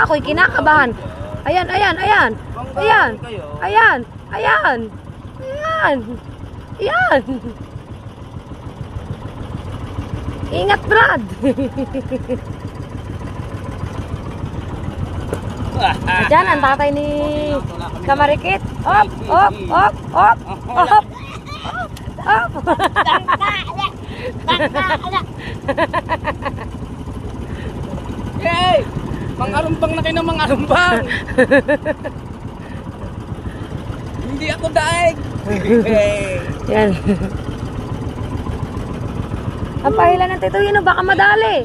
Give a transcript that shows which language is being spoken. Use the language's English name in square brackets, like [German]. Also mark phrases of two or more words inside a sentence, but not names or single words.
[Filipino] Ako'y kinakabahan. Ayan, ayan, ayan. Ayan, ayan, ayan. Ayan. Ayan. Ingat, Brad. Diyan ang tatay ni Kamarikit. Op, op, op, op, op, op. Yay! Mangarumbang na kayo ng mangarumbang. Hindi ako daig. Yan. Ang pahila ng Tito Hino, baka madali.